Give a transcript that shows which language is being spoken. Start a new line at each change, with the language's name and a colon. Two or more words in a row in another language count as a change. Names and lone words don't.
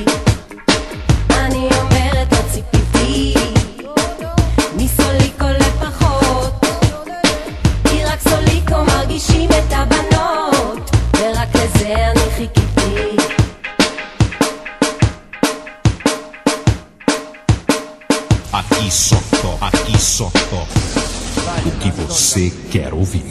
Hebrew: אני אומרת לא ציפיתי מסוליקו לפחות, כי רק סוליקו מרגישים את הבנות, ורק לזה אני חיכיתי.
Portuguese: Aqui só toca o que você quer ouvir.